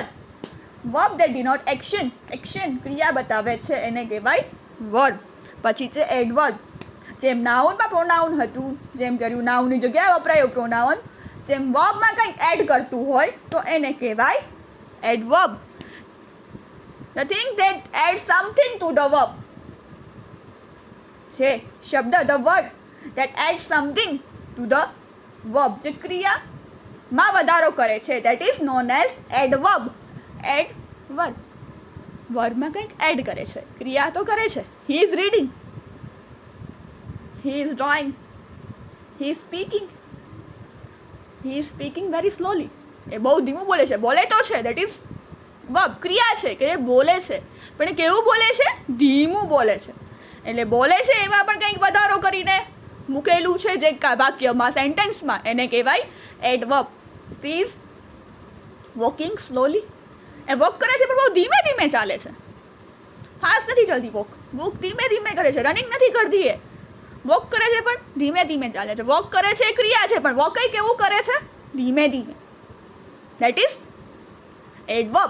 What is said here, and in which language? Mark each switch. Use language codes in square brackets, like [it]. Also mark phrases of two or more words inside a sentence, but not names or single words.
[en] verb that denote action. [gu] એક્શન ક્રિયા બતાવે છે એને કહેવાય વર્બ. પછી છે એડવર્બ. જેમ નાઉનમાં પ્રોનાઉન હતું, જેમ કર્યું નાઉનની જગ્યાએ વપરાયું પ્રોનાઉન, જેમ વર્બમાં કંઈક એડ કરતું હોય તો એને કહેવાય એડવર્બ. [en] The thing that adds something to the verb. [gu] જે શબ્દ, [en] the word that adds something to the verb, [gu] જે ક્રિયામાં વધારો કરે છે, [en] that is known as adverb. [gu] Adverb વર્બમાં કંઈક એડ કરે છે, ક્રિયા તો કરે છે. [en] He is reading, he is drawing, he is speaking very slowly. [gu] એ બહુ ધીમું બોલે છે. બોલે તો છે, [en] that is વર્બ. [gu] ક્રિયા છે કે એ બોલે છે, પણ એ કેવું બોલે છે? ધીમું બોલે છે. એટલે બોલે છે એમાં પણ કંઈક વધારો કરીને મૂકેલું છે જે વાક્યમાં, સેન્ટેન્સમાં, એને કહેવાય એડવર્બ. He is walking slowly. એ વોક કરે છે પણ બહુ ધીમે ધીમે ચાલે છે. ફાસ્ટ નથી ચાલતી વોક. વોક ધીમે ધીમે કરે છે. રનિંગ નથી કરતી. એ વોક કરે છે પણ ધીમે ધીમે ચાલે છે. વોક કરે છે એ ક્રિયા છે, પણ વોક કેવું કરે છે? ધીમે ધીમે. [en] that is adverb.